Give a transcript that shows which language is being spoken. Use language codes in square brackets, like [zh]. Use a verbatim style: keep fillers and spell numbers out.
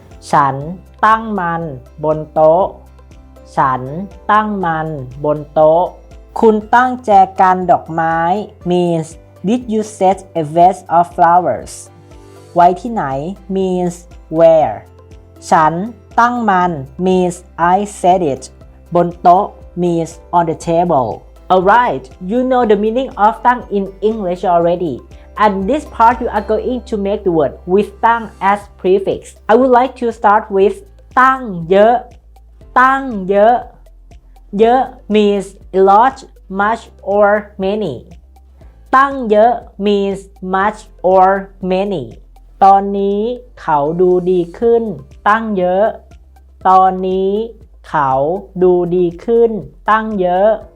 [th] ฉันตั้งมันบนโต๊ะฉันตั้งมันบนโต๊ะคุณตั้งแจกันดอกไม้ [en] means did you set a vase of flowers [th] ไว้ที่ไหน [en] means where [th] ฉันตั้งมัน [en] means I set it [th] บนโต๊ะ [en] means on the table. Alright, you know the meaning of ตั้ง in English already. And this part you are going to make the word with ตั้ง as prefix. I would like to start with [th] ตั้งเยอะตั้งเยอะเยอะ [en] means a lot, much or many [th] ตั้งเยอะ [en] means much or many [th] ตอนนี้เขาดูดีขึ้นตั้งเยอะตอนนี้เขาดูดีขึ้นตั้งเยอะ